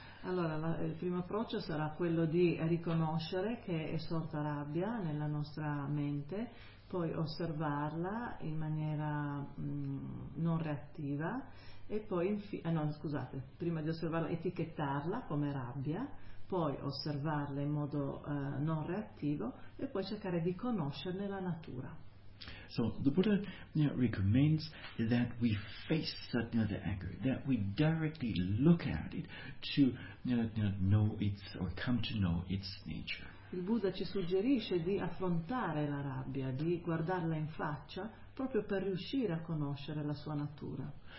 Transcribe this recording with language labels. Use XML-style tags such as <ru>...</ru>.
<it>Allora, il primo approccio sarà quello di riconoscere che è sorta rabbia nella nostra mente, poi osservarla in maniera non reattiva e poi prima di osservarla, etichettarla come rabbia, poi osservarla in modo non reattivo e poi cercare di conoscerne la natura.</it> <en>So the Buddha recommends that we face the anger, that we directly look at it to know its, or come to know its nature.</en> <it>Il Buddha ci suggerisce di affrontare la rabbia, di guardarla in faccia, proprio per riuscire a conoscere la sua natura.</it>